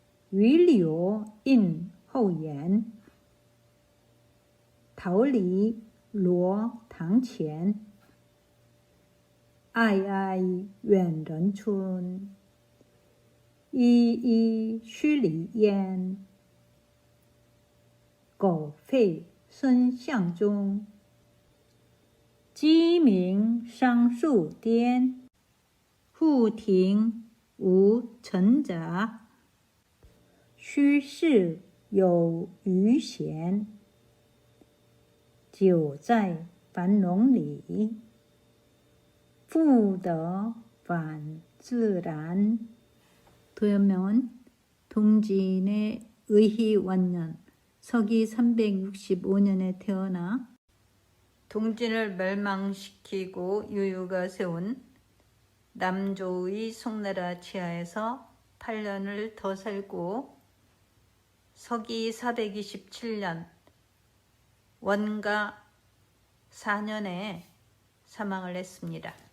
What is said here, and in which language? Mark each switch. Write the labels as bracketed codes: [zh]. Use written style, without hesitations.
[zh] 榆柳映后檐，桃李罗堂前。暧暧远人村，依依墟里烟。狗吠声巷中，鸡鸣桑树颠。户庭无尘杂，虚室有余闲。久在樊笼里，复得返自然。 [ko] 도연명은 동진의 의희원년 서기 365년에 태어나 동진을 멸망시키고 유유가 세운 남조의 송나라 치하에서 8년을 더 살고 서기 427년 원가 4년에 사망을 했습니다.